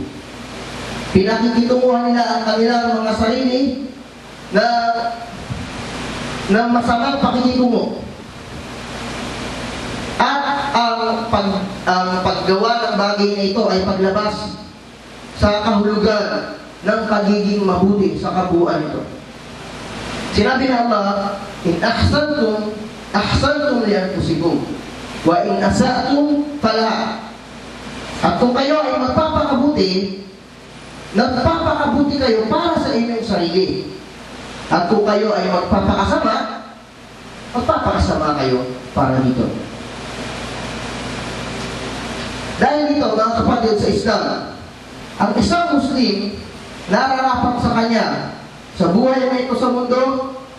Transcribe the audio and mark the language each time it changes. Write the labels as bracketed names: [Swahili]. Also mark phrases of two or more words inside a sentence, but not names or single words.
[Filipino] Pinakikitunguhan nila ang kanilang mga sarili na masamang pakikitungo. At ang paggawa ng bagay na ito ay paglabas sa kahulugan ng pagiging mabuti sa kabuuan ito. [Arabic] Sinabi ng Allah, إن أحسنتم أحسنتم لأنفسكم وإن أسأتم فلها. [Filipino] At kung kayo ay magpapakabuti, nagpapakabuti kayo para sa inyong sarili. At kung kayo ay magpapakasama, magpapakasama kayo para dito. Dahil dito, mga kapatid sa Islam, ang isang Muslim nararapat sa kanya sa buhay na ito sa mundo